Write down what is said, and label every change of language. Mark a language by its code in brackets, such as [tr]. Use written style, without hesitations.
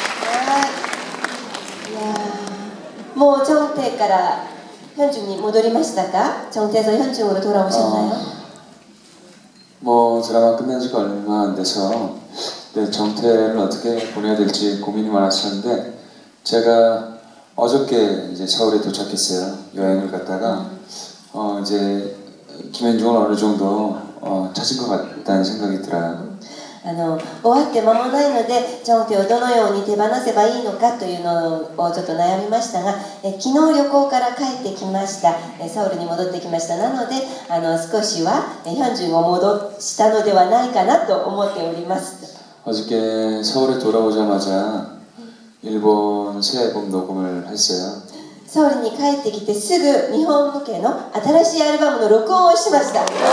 [ja] いやもうチョンテから [ko] 현중이 [ja] 戻りましたか? [ko] 정태에서 현중으로 돌아오셨나요? 뭐 드라마 끝난 지가 얼마 안 돼서 정태를 어떻게 보내야 될지 고민이 많았었는데 제가 어저께 이제 서울에 도착했어요. 여행을 갔다가 이제 김현중을 어느 정도 찾은 것 같다는 생각이 들어요. [ja] 終わって間もないのでチョンテをどのように手放せばいいのかというのをちょっと悩みましたが、昨日旅行から帰ってきました。ソウルに戻ってきました。なので少しはヒョンジュンを戻したのではないかなと思っております。 [ko] 어저께 서울에 돌아오자마자 일본 새 앨범 녹음을 했어요. [ja] ソウルに帰ってきてすぐ日本向けの新しいアルバムの録音をしました。